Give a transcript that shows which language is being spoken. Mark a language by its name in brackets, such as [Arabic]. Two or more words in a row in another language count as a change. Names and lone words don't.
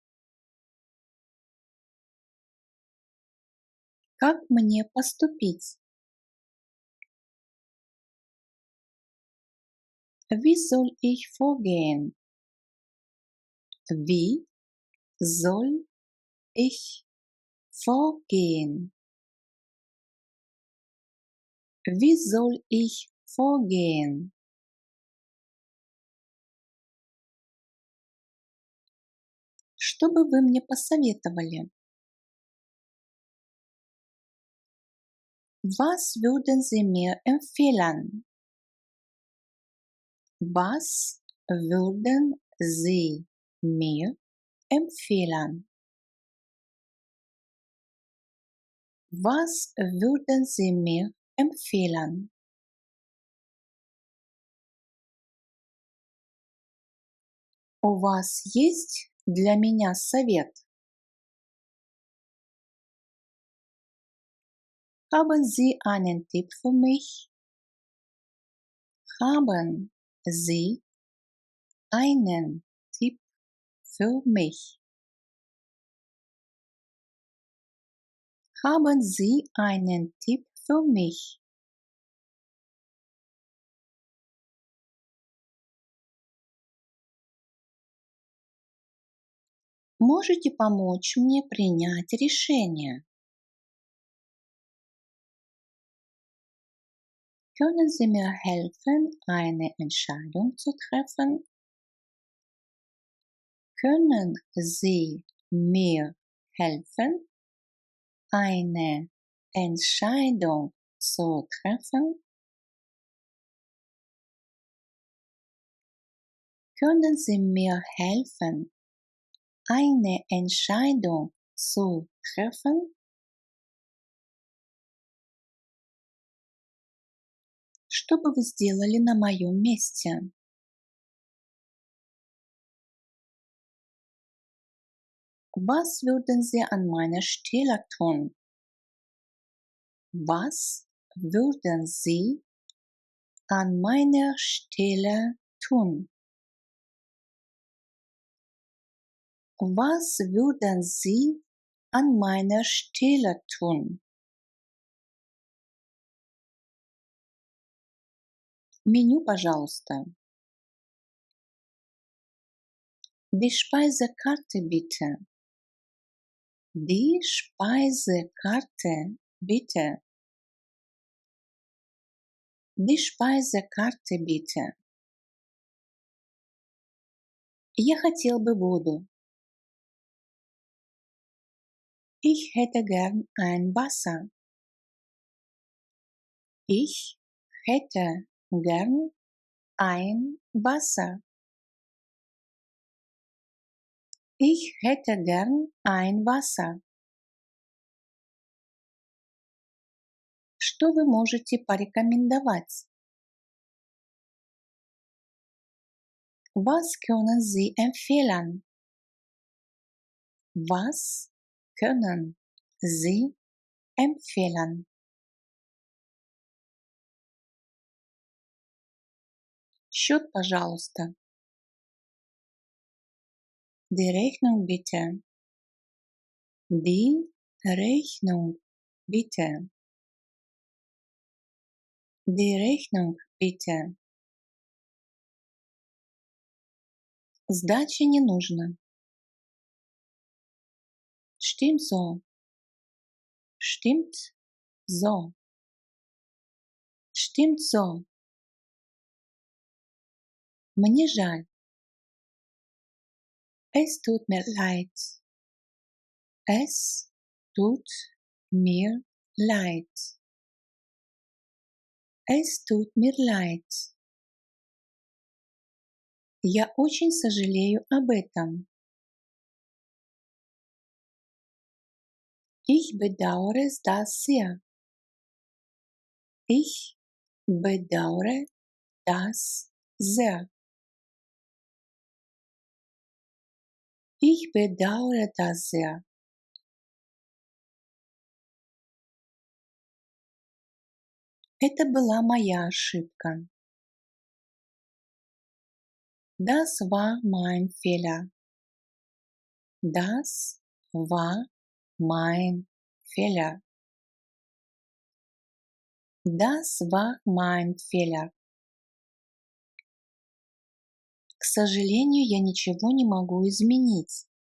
[Russian] Как мне поступить? [German] Wie soll ich vorgehen? Wie soll ich vorgehen? Wie soll ich vorgehen? [Russian] Что бы вы мне посоветовали? [German] Was würden Sie mir empfehlen? Was würden Sie mir empfehlen? Was würden Sie mir empfehlen? [Russian] У вас есть для меня совет? [German] Haben Sie einen Tipp für mich? Haben Sie einen Tipp für mich? Haben Sie einen Tipp für mich? [Russian] Можете помочь мне принять решение? [German] Können Sie mir helfen, eine Entscheidung zu treffen? Können Sie mir helfen, eine Entscheidung zu treffen? Können Sie mir helfen, eine Entscheidung zu treffen? [Russian] Что бы вы сделали на моем месте? [German] Was würden Sie an meiner Stelle tun? Was würden Sie an meiner Stelle tun? Was würden Sie an meiner Stelle tun? [Russian] Меню, пожалуйста. [German] Die Speisekarte bitte. Die Speisekarte bitte. Die Speisekarte bitte. [Russian] Я хотел бы воду. [German] Ich hätte gern ein Wasser. Ich hätte gern ein Wasser. Ich hätte gern ein Wasser. [Russian] Что вы можете порекомендовать? [German] Was können Sie empfehlen? Was können Sie empfehlen? [Russian] Счет, пожалуйста. [German] Die Rechnung bitte. Die Rechnung bitte. Die Rechnung bitte. [Russian] Сдачи не нужно. [German] Stimmt so. Stimmt so. Stimmt so. [Russian] Мне жаль. [German] Es tut mir leid. Es tut mir leid. Es tut mir leid. [Russian] Я очень сожалею об этом. [German] Ich bedauere das sehr. Ich bedauere das sehr. Ich bedauere das sehr. [Russian] Это была моя ошибка. [German] Das war mein Fehler. Das war mein Fehler. Das war mein Fehler. [Russian] К сожалению, я ничего не могу изменить.